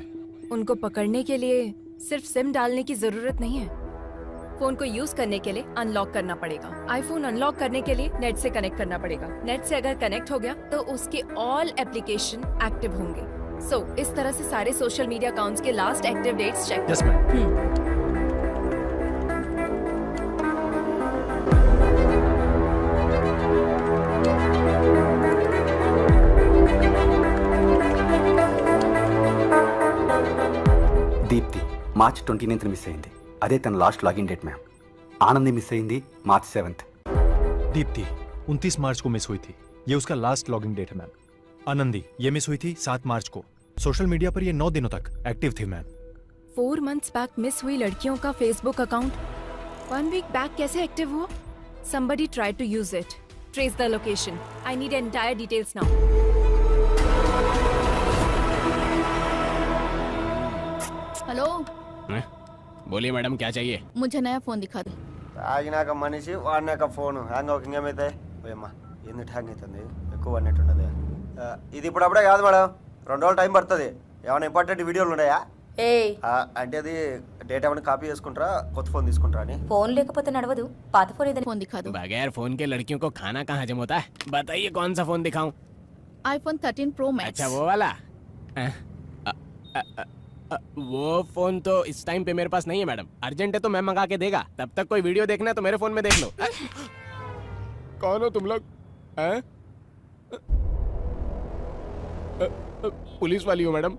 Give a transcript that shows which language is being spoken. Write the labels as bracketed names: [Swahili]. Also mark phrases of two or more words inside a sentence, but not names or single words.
[Hindi] उनको पकड़ने के लिए सिर्फ सिम डालने की जरूरत नहीं है। फोन को यूज करने के लिए अनलॉक करना पड़ेगा। आईफोन अनलॉक करने के लिए नेट से कनेक्ट करना पड़ेगा। नेट से अगर कनेक्ट हो गया तो उसके [English] all application active [Hindi] होंगे। सो इस तरह से सारे [English] social media accounts [Hindi] के [English] last active dates check. yes ma'am. [Telugu] దీప్తి మార్చ్ 29th మిస్ అయింది. అదే తన [English] last login date ma'am. [Telugu] ఆనంది మిస్ అయింది మార్చ్ 7th. [Hindi] दीप्ति 29 मार्च को मिस हुई थी, ये उसका [English] last logging date [Hindi] है मैम। आनंदी ये मिस हुई थी 7 मार्च को। [English] social media [Hindi] पर ये 9 दिनों तक एक्टिव थी मैम। [English] 4 months back [Hindi] मिस हुई लड़कियों का फेसबुक अकाउंट [English] 1 week back [Hindi] कैसे एक्टिव हुआ? [English] Somebody tried to use it. Trace the location. I need entire details now. [Hindi] हेलो, बोलिए मैडम, क्या चाहिए? मुझे नया फोन दिखा दे. [Telugu] తాగినాక మనిషి వాడినాక ఫోన్ హ్యాంగ్ అవుతుంది. ఏమైతే పోయమ్మా ఎందుకు హ్యాంగ్ అవుతుంది? ఎక్కువ అన్నట్టు ఉండదు. ఇది ఇప్పుడు అప్పుడే కాదు మేడం, 2 రోజులు టైం పడుతుంది. ఏమైనా [English] important videos [Telugu] ఉన్నాయా? అంటే అది డేటా ఏమైనా కాపీ చేసుకుంటారా, కొత్త ఫోన్ తీసుకుంటారా అని? फोन లేకపోతే నడవదు. పాత ఫోన్ ఏదైనా [Hindi] फोन दिखा दो. बगैर फोन के लड़कियों को खाना कहाँ हजम होता है? बताइए कौन सा फोन दिखाऊं? iPhone 13 Pro Max. अच्छा वो वाला? वो फोन तो इस टाइम पे मेरे पास नहीं है मैडम। अर्जेंट है तो मैं मंगा के देगा। तब तक कोई वीडियो देखना है तो मेरे फोन में देख लो। कौन हो तुम लोग? पुलिस वाली हो मैडम?